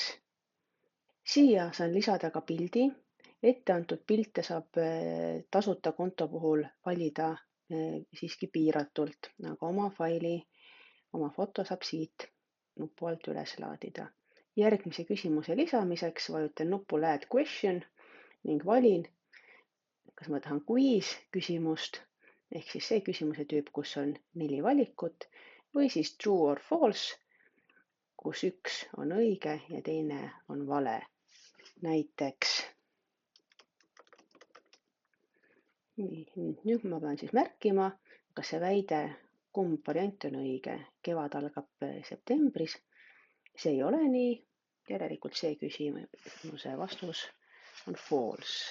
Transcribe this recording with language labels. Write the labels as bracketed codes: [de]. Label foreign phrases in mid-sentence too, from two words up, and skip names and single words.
[et] Siia saan lisada ka pildi. Etteantud pilte saab tasuta konto puhul valida siiski piiratult, aga oma faili, oma foto saab siit nupu alt üles laadida. Järgmise küsimuse lisamiseks vajutan nupule Add Question ning valin, kas ma tahan quiz küsimust, ehk siis see küsimuse tüüp, kus on 4 valikut, või siis [en] true or false, [et] kus üks on õige ja teine on vale. Näiteks, nüüd ma pean siis märkima, kas see väide, kumb variant on õige. Kevad algab septembris. See ei ole nii, järelikult see küsimuse vastus on false.